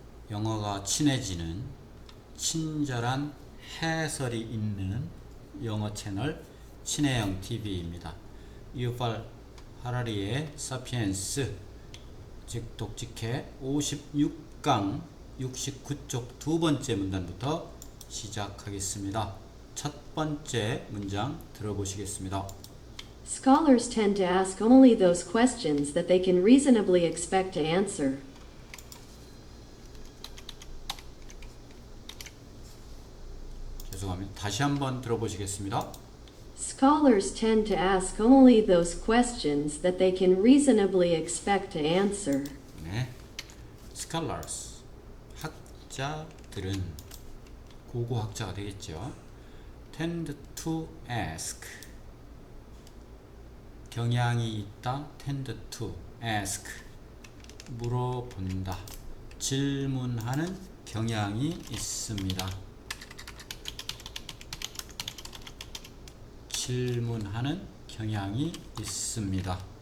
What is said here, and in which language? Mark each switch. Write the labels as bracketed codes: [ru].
[ko] 영어가 친해지는 친절한 해설이 있는 영어 채널 친해영 TV입니다. 유발 하라리의 사피엔스 즉 독직해 56강 69쪽 두 번째 문단부터 시작하겠습니다. 첫 번째 문장 들어보시겠습니다. [en] Scholars tend to ask only those questions that they can reasonably expect to answer. [ko] 죄송합니다. 다시 한번 들어보시겠습니다. [en] Scholars tend to ask only those questions that they can reasonably expect to answer. [ko] 네, scholars 학자들은 고고학자가 되겠죠. [en] tend to ask [ko] 경향이 있다. [en] tend to ask [ko] 물어본다. 질문하는 경향이 있습니다. 질문하는 경향이 있습니다.